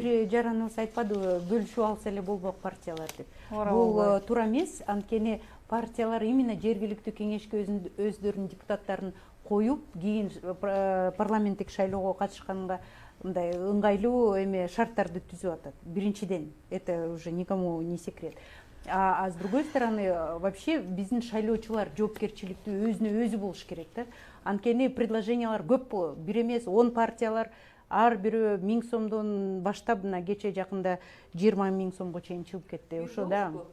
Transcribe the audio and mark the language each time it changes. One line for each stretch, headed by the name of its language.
Kyrgyz: Бир жараныбыз айтпадыбы, бөлүшүп алса эле болбок партиялар деп. Бул туура эмес, анткени партиялар именно жергиликтүү кеңешке өздөрүнүн депутаттарын коюп, кийин парламенттик шайлоого катышканга мындай ыңгайлуу шарттарды түзүп атат. Биринчиден,
Russian: это уже никому не секрет. А с другой стороны, вообще
Kyrgyz: биздин шайлоочулар жоопкерчиликтүү өзүнө өзү болуш керек да. Анткени предложениялар көп болот. Бир эмес 10 партиялар ар бирөө 1000 сомдон баштап, мына кече жакында 20 000 сомго чейин чыгып кетти. Ошо да.